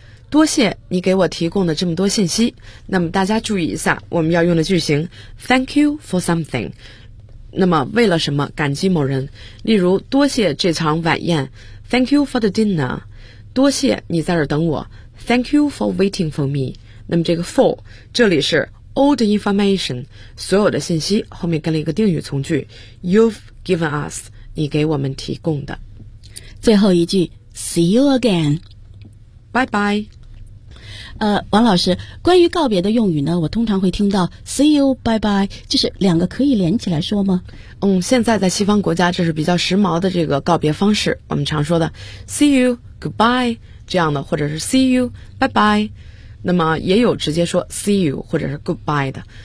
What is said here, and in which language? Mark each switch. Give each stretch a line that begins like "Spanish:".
Chinese: 多谢你给我提供的这么多信息。那么大家注意一下，我们要用的句型
English: Thank you for something，
Chinese: 那么为了什么感激某人，例如多谢这场晚宴，
English: Thank you for the dinner，
Chinese: 多谢你在这儿等我，
English: Thank you for waiting for me。
Chinese: 那么这个 for 这里是
English: all the information，
Chinese: 所有的信息，后面跟了一个定语从句，
English: You've given us，
Chinese: 你给我们提供的。
English: 最后一句 See you again Bye bye。
Chinese: 王老师，关于告别的用语呢，我通常会听到
English: See you, bye bye，
Chinese: 就是两个可以连起来说吗？现在在西方国家这是比较时髦的这个告别方式，我们常说的
English: See you, goodbye
Chinese: 这样的，或者是
English: See you, bye bye，
Chinese: 那么也有直接说 See you 或者是 goodbye 的。